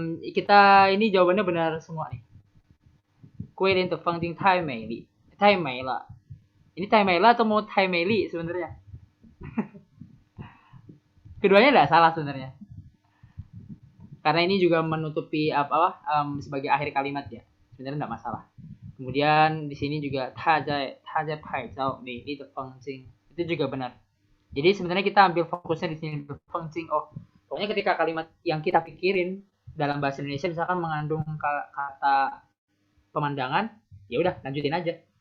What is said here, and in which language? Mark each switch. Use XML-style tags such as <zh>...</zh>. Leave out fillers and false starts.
<id>Kita ini jawabannya benar semua nih.</id> <zh>桂林的风景太美丽，太美了.</zh> <id>Ini</id> <zh>太美了</zh> <id>atau mau</id> <zh>太美丽</zh> <id>sebenarnya? Keduanya enggak salah sebenarnya. Karena ini juga menutupi sebagai akhir kalimat ya. Sebenarnya enggak masalah. Kemudian di sini juga</id> <zh>他在拍照美丽的风景.</zh> <id>Itu juga benar. Jadi sebenarnya kita ambil fokusnya di sini pengjing. Oh, pokoknya ketika kalimat yang kita pikirin dalam bahasa Indonesia misalkan mengandung kata pemandangan, ya udah lanjutin aja.</id>